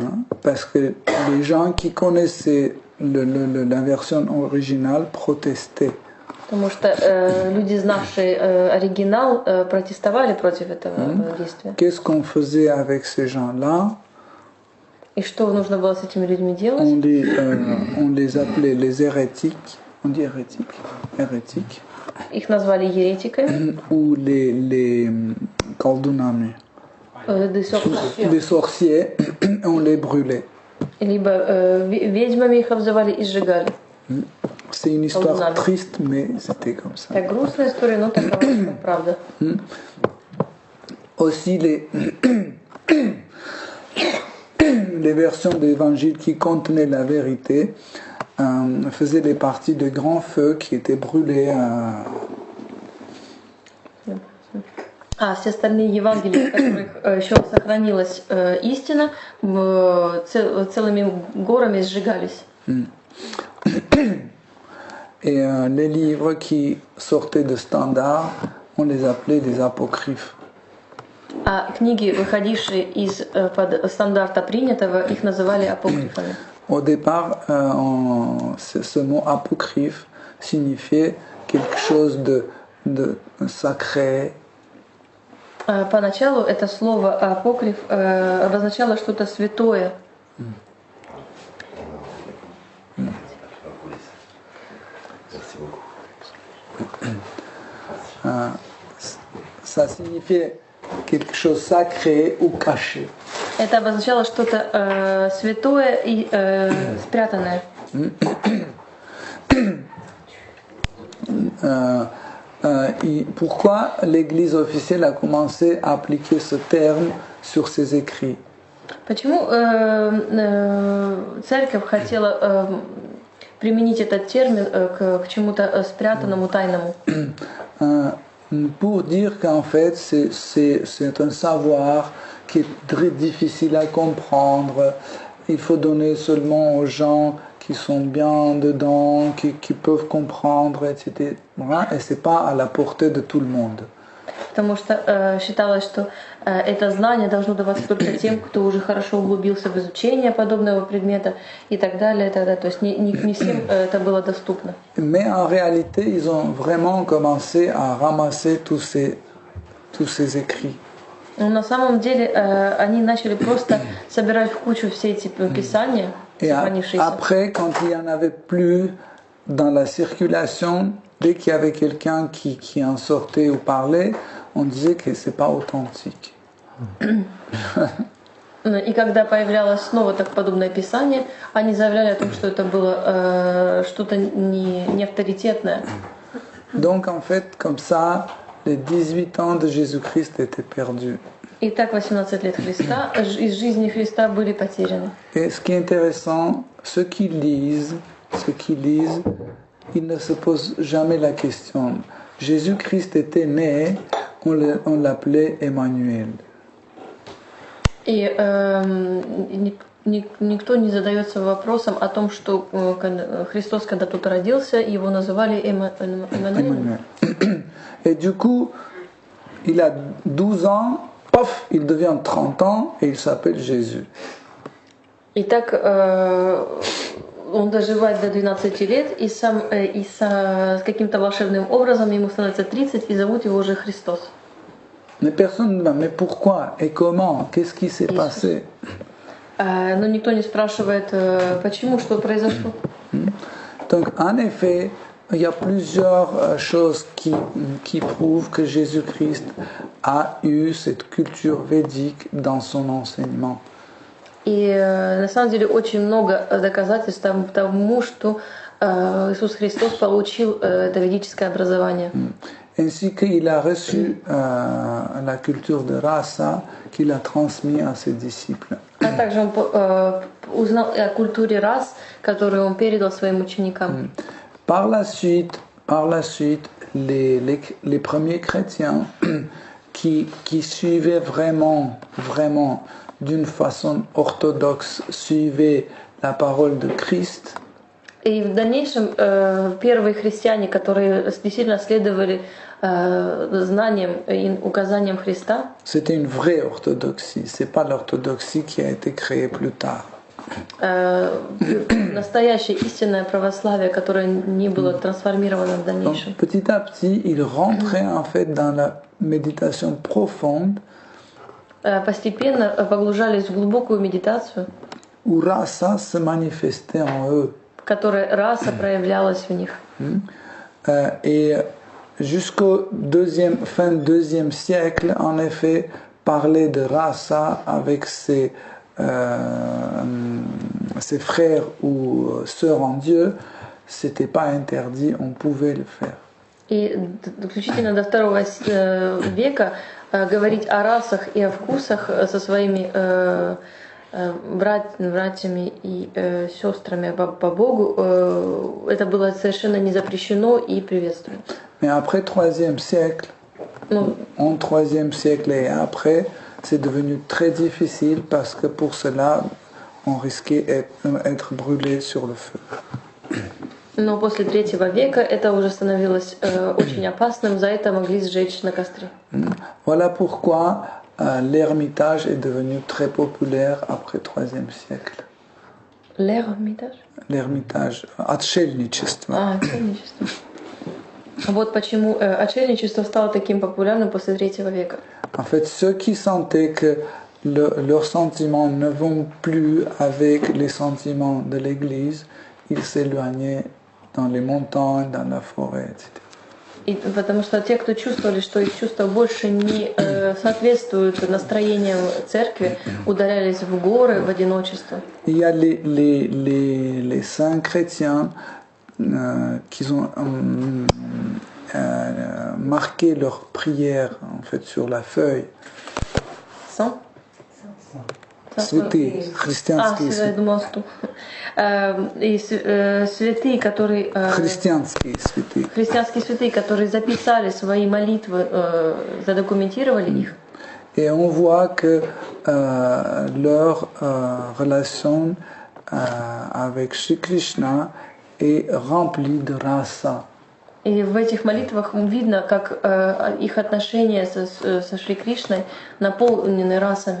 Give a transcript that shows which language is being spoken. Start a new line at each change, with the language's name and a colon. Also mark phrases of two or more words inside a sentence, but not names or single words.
French: Parce que les gens qui connaissaient la version originale protestaient.
Russian: Потому что люди, знавшие оригинал, протестовали против этого действия.
French: Qu'est-ce qu'on faisait avec ces gens-là?
Russian: И что нужно было с этими людьми делать?
French: On les appelait les hérétiques. On dit hérétiques? Hérétiques.
Russian: Их назвали еретиками.
French: Ou les колдунами. Les sorciers, on les brûlait.
Russian: Либо ведьмами их обзывали и сжигали.
French: C'est une histoire triste, mais c'était comme ça.
Russian: Это грустная история, но такова правда.
French: Aussi les versions de l'évangile qui contenaient la vérité faisaient les parties de grands feux qui étaient brûlés.
Russian: Все остальные Евангелия, в которых еще сохранилась истина, целыми горами сжигались.
French: Et les livres qui sortaient de standard, on les appelait des apocryphes.
Russian: А книги, выходившие из-под стандарта принятого, их называли апокрифами.
French: Au départ, ce mot apocryphe signifiait quelque chose de sacré.
Russian: Поначалу это слово апокриф обозначало что-то святое.
French: Ça signifiait quelque chose de sacré ou caché.
Russian: Это обозначало что-то святое и спрятанное.
French: Et pourquoi l'Église officielle a commencé à appliquer ce terme sur ses écrits?
Russian: Почему церковь хотела применить этот термин к чему-то спрятанному, тайному?
French: Pour dire qu'en fait c'est un savoir qui est très difficile à comprendre. Il faut donner seulement aux gens qui sont bien dedans, qui peuvent comprendre, etc. Et c'est pas à la portée de tout le monde.
Russian: Потому что считалось, что это знание должно даваться только тем, кто уже хорошо углубился в изучение подобного предмета и так далее. То есть не всем это было доступно.
French: Mais en réalité, ils ont vraiment commencé à ramasser tous ces écrits.
Russian: Но на самом деле они начали просто собирать в кучу все эти писания, сохранившиеся.
French: Après, quand il n'y en avait plus dans la circulation, dès qu'il y avait quelqu'un qui en sortait ou parlait, on disait que c'est pas authentique.
Russian: И когда появлялось снова так подобное писание, они заявляли о том, что это было что-то не авторитетное.
French: Donc en fait, comme ça, les 18 ans de Jésus-Christ étaient perdus.
Russian: И так 18 лет Христа из жизни Христа были потеряны.
French: Et ce qui est intéressant, ceux qui lisent, ils ne se posent jamais la question. Jésus-Christ était né, on l'appelait Emmanuel.
Russian: И никто не задается вопросом о том, что Христос, когда тут родился, его называли Эммануэлем.
French: Et du coup, il a 12 ans, paf, il devient 30 ans et il s'appelle Jésus.
Russian: И так он доживает до 12 лет, и с каким-то волшебным образом ему становится 30, и зовут его уже Христос.
French: Mais personne ne dit, mais pourquoi et comment? Qu'est-ce qui s'est passé?
Russian: Но никто не спрашивает, почему, что произошло.
French: Donc, en effet, il y a plusieurs choses qui prouvent que Jésus-Christ a eu cette culture védique dans son enseignement.
Russian: И на самом деле очень много доказательств тому, что Иисус Христос получил это ведическое образование.
French: Ainsi qu'il a reçu la culture de rasa qu'il a transmis à ses disciples.
Russian: А также он узнал о культуре рас, которую он передал своим ученикам.
French: Par la suite, par la suite, les premiers chrétiens qui suivaient vraiment d'une façon orthodoxe, suivaient la parole de Christ,
Russian: И в дальнейшем первые христиане, которые действительно следовали знаниям и указаниям Христа,
French: c'était une vraie orthodoxie. C'est pas l'orthodoxie qui a été créée plus tard.
Russian: настоящее истинное православие, которое не было трансформировано в
French: Donc,
Russian: дальнейшем.
French: petit à petit, ils rentraient en fait dans la méditation profonde
Russian: Постепенно погружались в глубокую медитацию,
French: où rasa se manifestait en eux.
Russian: в которой раса проявлялась в них.
French: Et jusqu'au fin deuxième siècle, en effet, parler de rasa avec ses frères ou sœurs en Dieu, c'était pas interdit, on pouvait le faire.
Russian: И включительно до второго века говорить о расах и о вкусах со своими братьями и сестрами по Богу, это было совершенно не запрещено и приветствуемо.
French: Mais après 3e siècle, en 3e siècle et après, c'est devenu très difficile parce que pour cela, on risquait d'être brûlé sur le feu.
Russian: Но после третьего века это уже становилось очень опасным, за это могли сжечь на костре.
French: Voilà pourquoi l'ermitage est devenu très populaire après 3e siècle. L'ermitage? L'ermitage,
Russian: отшельничество. Отшельничество. Вот почему отшельничество стало таким популярным после третьего века.
French: En fait, ceux qui sentaient que leurs sentiments ne vont plus avec les sentiments de l'Église, ils s'éloignaient dans les montagnes, dans la forêt, etc.
Russian: И потому что те, кто чувствовали, что их чувства больше не соответствуют настроениям церкви, удалялись в горы, в одиночество.
French: Il y a les saints chrétiens qui ont marqué leur prière en fait sur la feuille. Saint?
Russian: Святые, христианские я святые. думала, что... И святые, которые... Христианские святые. Христианские святые, которые записали свои молитвы, задокументировали их.
French: Et on voit que leur relation avec Shri Krishna est remplie de rasa.
Russian: И в этих молитвах видно, как их отношения со Шри Кришной наполнены расами.